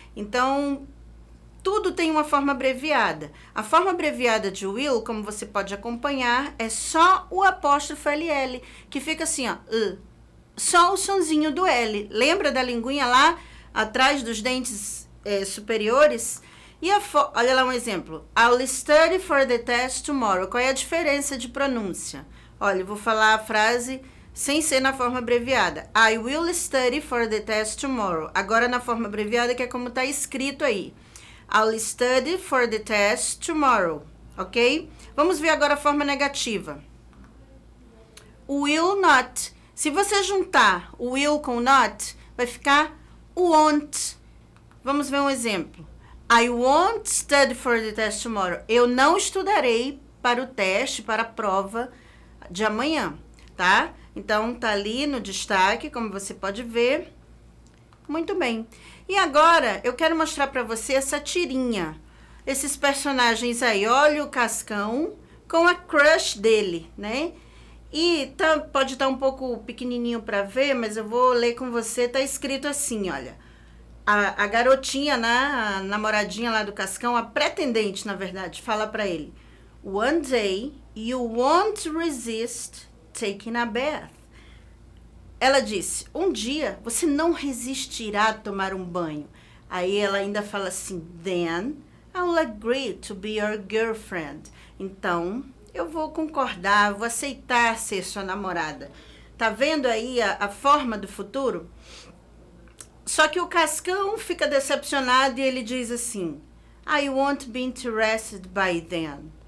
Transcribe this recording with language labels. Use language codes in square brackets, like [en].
[pt] Então, tudo tem uma forma abreviada. A forma abreviada de will, como você pode acompanhar, é só o apóstrofo LL, que fica assim, ó, só o sonzinho do L. Lembra da linguinha lá atrás dos dentes superiores? E olha lá um exemplo. [en] I'll study for the test tomorrow. [pt] Qual é a diferença de pronúncia? Olha, eu vou falar a frase sem ser na forma abreviada. [en] I will study for the test tomorrow. [pt] Agora na forma abreviada, que é como está escrito aí. [en] I'll study for the test tomorrow. [pt] Ok? Vamos ver agora a forma negativa. Will not. Se você juntar o will com not, vai ficar won't. Vamos ver um exemplo. [en] I won't study for the test tomorrow. [pt] Eu não estudarei para o teste, para a prova de amanhã, tá? Então, tá ali no destaque, como você pode ver. Muito bem. E agora, eu quero mostrar para você essa tirinha. Esses personagens aí. Olha o Cascão com a crush dele, né? E pode estar um pouco pequenininho para ver, mas eu vou ler com você. Tá escrito assim, olha. A garotinha, né? A namoradinha lá do Cascão, a pretendente, na verdade, fala para ele. [en] One day, you won't resist taking a bath. [pt] Ela disse, um dia você não resistirá a tomar um banho. Aí ela ainda fala assim, [en] then I'll agree to be your girlfriend. [pt] Então, eu vou concordar, vou aceitar ser sua namorada. Tá vendo aí a forma do futuro? Só que o Cascão fica decepcionado e ele diz assim, [en] I won't be interested by then.